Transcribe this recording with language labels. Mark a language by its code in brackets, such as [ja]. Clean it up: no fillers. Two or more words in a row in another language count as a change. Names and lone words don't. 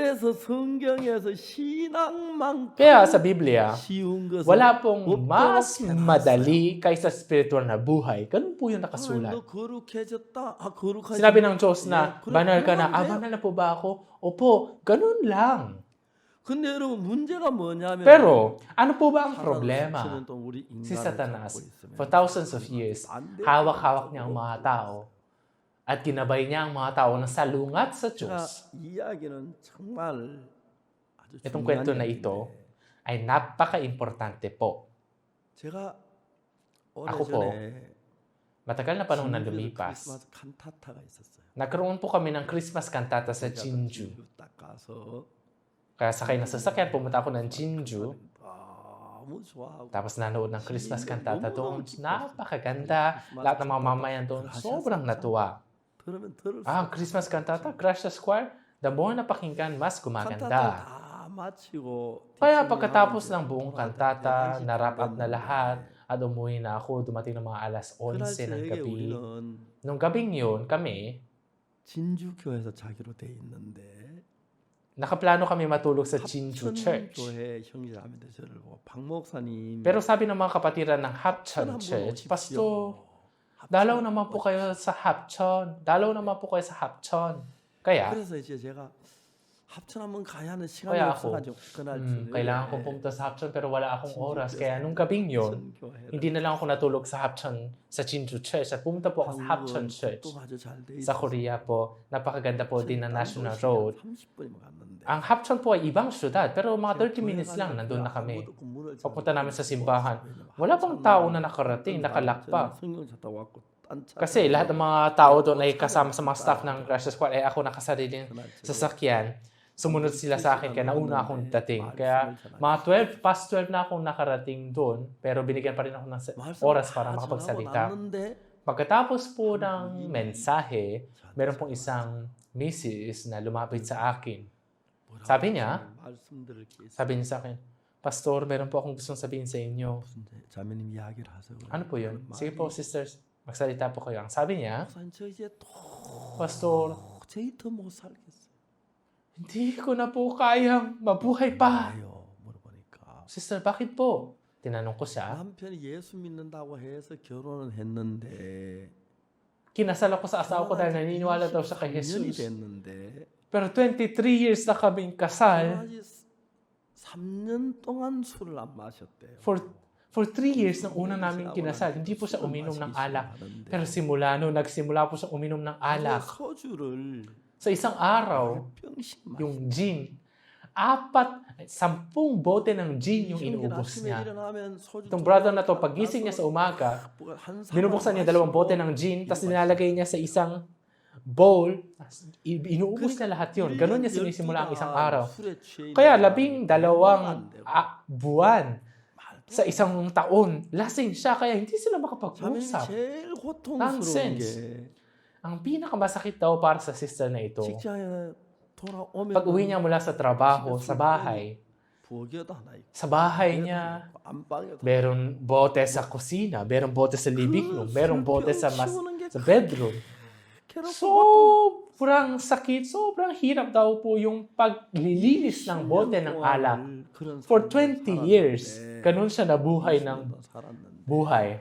[tl] Kaya sa Biblia, wala pong mas madali kaysa spiritual na buhay. Ganun po yung nakasulat. Sinabi ng Diyos na, banal ka na, banal na po ba ako? Opo, ganun lang. Pero, ano po ba ang problema? Si Satanas, [en] for thousands of years, [tl] hawak-hawak niya ang mga tao at ginabay niya ang mga tao na salungat sa Diyos. Itong kwento na ito ay napaka-importante po. Ako po, matagal na panahon na lumipas, nagkaroon po kami ng Christmas cantata sa Jinju. Kaya sakay na sasakyan, pumunta ako ng Jinju. [ko] 너무 좋아하고 [tl] Tapos nanood ng Christmas cantata doon. Napakaganda. Lahat ng mga mamayan doon, sobrang natuwa. [ko] 들으면 들을수록 [tl] Ang Christmas cantata, Crash the Squire, [en] the more [tl] napakinggan, mas [ko] 칸타타를 [tl] gumaganda. [ko] 다 마치고 [tl] Kaya [ko] 뒷정리하고 [tl] pagkatapos [ko] 이제 [tl] ng buong [ko] 돌아갈 때 [tl] kantata, [ko] 11시 [tl] na- [en] wrap up [tl] na [ko] 됐는데 [tl] lahat, at umuwi na ako, dumating ng mga alas [ko] 그날 [tl] 11 ng [ko] 저녁에 [tl] gabi. [ko] 우리는 [tl] Nung gabing yun, kami, [ko] 진주교회에서 자기로 돼 있는데 [tl] nakaplano kami matulog sa Jinju Church. [ko] 합천교회 형제자매들 저를 보고 박 목사님 [tl] Pero sabi ng mga kapatiran ng Hapchon Church, Pastor, dalaw naman po kayo sa Hapchon. Dalaw naman po kayo sa Hapchon. Kaya, [ko] 그래서 이제 제가 합천 한번 가야 하는 시간이 [tl] Kaya ako, [ko] 없어가지고 그날 [tl] kailangan kong pumunta sa Hapchon pero wala akong oras. Kaya nung gabing yun, hindi na lang ako natulog sa Hapchon, sa Jinju Church. At pumunta po ako sa Hapchon Church. Sa Korea po, napakaganda po din na National Road. [ko] 30분이면 갔는데 [tl] Ang Hapchon po ay ibang syudad, pero mga 30 minutes lang, nandun na kami. Pagpunta namin sa simbahan, wala pang tao na nakarating, nakalak pa. [ko] 성경 찾다 왔고 딴 차. [tl] Kasi lahat ng mga tao doon ay kasama sa mga staff ng Crash the Squad, ay ako nakasariling sasakyan. Sumunod sila sa akin, kaya nauna akong dating. Kaya mga 12, past 12 na akong nakarating doon, pero binigyan pa rin ako ng oras para makapagsalita. Pagkatapos po ng mensahe, meron pong isang misis na lumapit sa akin. Sabi niya sa akin, Pastor, meron po akong gustong sabihin sa inyo. [ko] 자매님 이야기를 하세요. [tl] Ano po yun? Sige po, sisters, magsalita po kayo. Ang sabi niya, [ko] 목사님 저 이제 [tl] Pastor, [ko] 도저히 더 못 살겠어요. [tl] hindi ko na po kayang mabuhay pa. [ko] 왜요? 물어보니까 [tl] Sister, bakit po? Tinanong ko siya. [ko] 남편이 예수 믿는다고 해서 결혼을 했는데 [tl] Kinasal ako sa asawa ko dahil naniniwala daw siya kay [ko] 3년이 [tl] Jesus. [ko] 됐는데 [tl] Pero 23 years na kaming kasal. [ko] 아직 3년 동안 술을 안 마셨대요. [en] For 3 years [tl] nang una namin kinasal, hindi po siya uminom ng alak. Pero nagsimula po siya uminom ng alak. [ko] 소주를 [tl] Sa isang araw, [ko] 병씩 [tl] yung gin, 10 bote ng gin yung inuubos niya. Itong brother na to, pagising niya sa umaga, binubuksan niya 2 bote ng gin, tapos nilalagay niya sa isang bowl, inuubos niya lahat yun. Ganun niya sinisimula ang isang araw. Kaya 12 buwan sa isang taon, lasing siya, kaya hindi sila makapag-usap. [ko] 제일 고통스러운 [tl] Nonsense. [ko] 게 [tl] Ang pinakamasakit daw para sa sister na ito, [ko] 직장에 돌아오면 [tl] pag uwi niya mula sa trabaho, sa bahay, [ko] 부엌에도 하나 있고 [tl] sa bahay niya, [ko] 안방에도 [tl] meron bote sa kusina, meron bote sa living room, meron bote sa bedroom. Sobrang sakit, sobrang hirap daw po yung paglilinis ng bote ng alak. [en] For 20 years, [tl] ganun siya nabuhay ng buhay.